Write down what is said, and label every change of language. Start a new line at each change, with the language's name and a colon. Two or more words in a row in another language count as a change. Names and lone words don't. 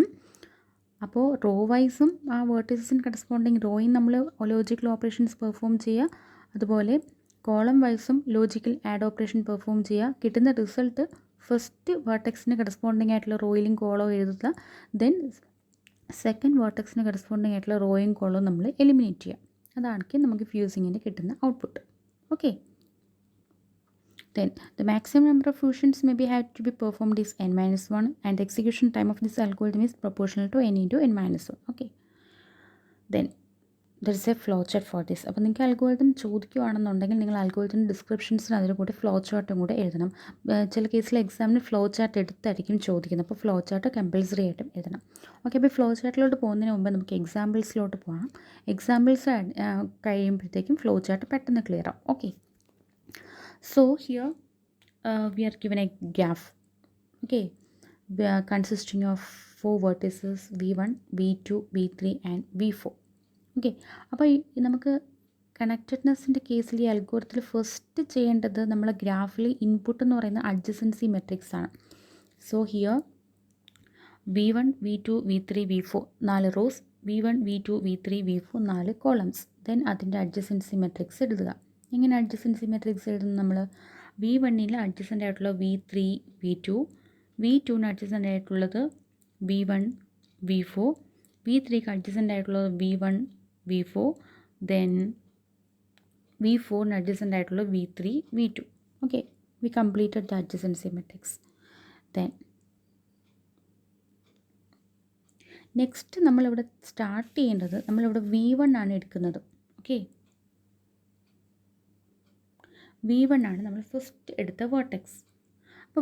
Malayalam: അപ്പോൾ റോ വൈസും ആ വേർട്ടിസസിന് കറസ്പോണ്ടിങ് റോയും നമ്മൾ
English: logical operations perform
Malayalam: ചെയ്യുക, അതുപോലെ കോളം വൈസും
English: logical and operation perform
Malayalam: ചെയ്യുക. കിട്ടുന്ന റിസൾട്ട്
English: first vertex
Malayalam: കറസ്പോണ്ടിങ് ആയിട്ടുള്ള റോയിലും കോളവും എഴുതുക.
English: then second vertex
Malayalam: കറസ്പോണ്ടിങ് ആയിട്ടുള്ള റോയും കോളവും നമ്മൾ എലിമിനേറ്റ് ചെയ്യുക. അതാണ് നമുക്ക് ഫ്യൂസിങ്ങിന് കിട്ടുന്ന ഔട്ട്പുട്ട്.
English: Okay, then the maximum number of fusions may be had to be performed is n-1 and the execution time of this algorithm is proportional to n into n-1. Okay, then there is a flow chart for this. അപ്പോൾ നിങ്ങൾക്ക് അൽഗോരിതം ചോദിക്കുകയാണെന്നുണ്ടെങ്കിൽ നിങ്ങൾ algorithm descriptions അതിൽ കൂടെ flow chart കൂടെ എഴുതണം. ചില കേസിൽ എക്സാമിന് flow chart എടുത്തായിരിക്കും ചോദിക്കുന്നത്, അപ്പോൾ flow chart compulsory ആയിട്ടും എഴുതണം. ഓക്കെ, അപ്പോൾ flow chart പോകുന്നതിന് മുമ്പ് നമുക്ക് എക്സാമ്പിൾസിലോട്ട് പോകാം. എക്സാമ്പിൾസ് കഴിയുമ്പോഴത്തേക്കും flow chart പെട്ടെന്ന് ക്ലിയർ ആവും. okay, so here we are given a graph. ഓക്കെ, consisting of 4 vertices v1 v2 v3 and v4.
Malayalam: ഓക്കെ, അപ്പോൾ നമുക്ക് കണക്റ്റഡ്നെസ്സിൻ്റെ കേസിൽ ഈ അൽഗോരിതത്തിൽ ഫസ്റ്റ് ചെയ്യേണ്ടത് നമ്മൾ ഗ്രാഫിൽ ഇൻപുട്ട് എന്ന് പറയുന്ന
English: adjacency matrix
Malayalam: ആണ്.
English: so here v1 v2 v3 v4 4 rows, v1 v2 v3 v4 4 columns.
Malayalam: ദെൻ അതിൻ്റെ
English: adjacency matrix
Malayalam: എഴുതുക. എങ്ങനെ
English: adjacency matrix
Malayalam: എഴുതുന്നത്? നമ്മൾ v1ൽ അഡ്ജസൻ്റ് ആയിട്ടുള്ള v3 v2, v2ന് അഡ്ജസൻ്റ് ആയിട്ടുള്ളത് v1 v4, v3ക്ക് അഡ്ജസൻ്റ് ആയിട്ടുള്ളത് v1 v4, then v4ന് അഡ്ജസൻ്റ് ആയിട്ടുള്ള v3 v2.
English: okay, we completed the adjacency matrix. then next
Malayalam: നമ്മളിവിടെ സ്റ്റാർട്ട് ചെയ്യേണ്ടത്, നമ്മളിവിടെ v1 ആണ് എടുക്കുന്നത്. ഓക്കെ, v1 ആണ് നമ്മൾ ഫസ്റ്റ് എടുത്ത വേർട്ടെക്സ്.